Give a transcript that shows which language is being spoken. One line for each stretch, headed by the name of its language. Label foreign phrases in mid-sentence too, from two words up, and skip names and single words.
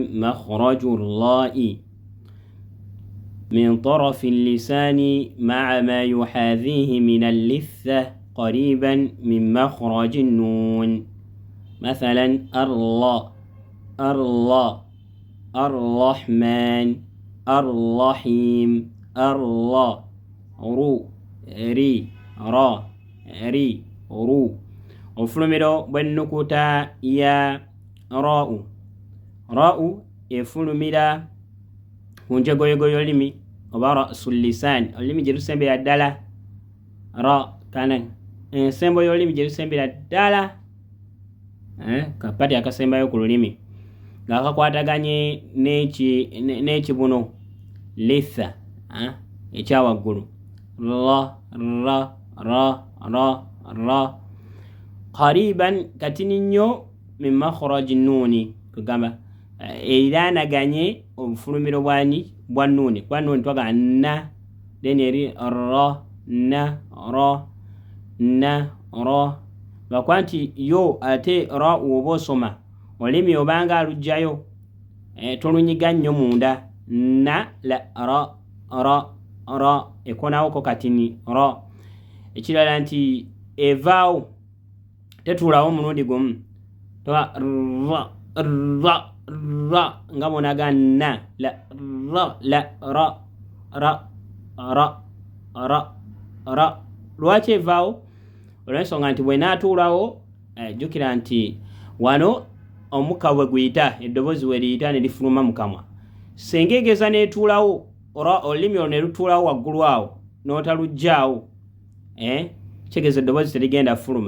Arabic: مخرج الراء من طرف اللسان مع ما يحاذيه من اللثة قريبا من مخرج النون. مثلا الله، الله، الرحمن، الرحيم، الله، رو، ري، را، ري، رو.
Ganda: ofulumiro bw'ennukuta ya raa'u. Raa'u efulumira ku njegoyego y'olulimi oba
Arabic: رأس اللسان,
Ganda: olulimi gye lusembera ddala. Ra kana ensembo y'olulimi gye lusembera ddala, kapati akasembayo ku lulimi ng'akakwataganye n'ekibuno litha ekya waggulu. Ra, ra, ra, ra, ra. Qariban katini nnyo
Arabic: من مخرج النون,
Ganda: kugamba eraanaganye obufulumiro bwa nuuni. Kwa nuuni twaga na, then eri ra, na, ra, na, ra. Lwakuba nti yo ate ra oba osoma olulimi obanga alugjayo tolunyiga nnyo munda. Na, la, ra, ra, ra, ekonawoko katini ra. Ekirala nti evaawo tetuulawo mulundi gumu. Toba ra, ra, ra nga bonaga na, la, ra, la, ra, ra, ra, ra, ra. Lwaki evaawo? Olw'ensonga nti bw'enaatuulawo jjukira nti wano omukka bwe guyita, eddoboozi we liyita ne lifuluma mu kamwa, singa egeza n'etuulawo olulimi olwo ne lutuulawo waggulu awo n'otaluggyaawo, kitegeeza eddoboozi terigenda fuluma.